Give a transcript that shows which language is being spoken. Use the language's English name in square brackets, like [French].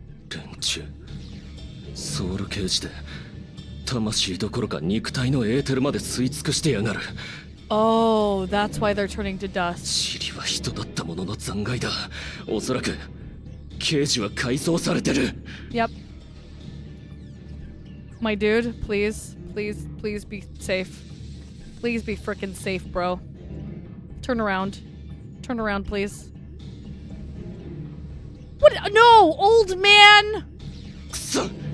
[Japanese] 連中ソウルケージで魂どころか肉体のエーテルまで吸い尽くしてやがる。 [English] Oh, that's why they're turning to dust. [Japanese] チリは人だったものの残骸だ。おそらくケージは改装されてる。 [English] Yep. My dude, please, please, please be safe. Please be frickin' safe, bro. Turn around. Turn around, please. What? No! Old man! [Japanese] くそ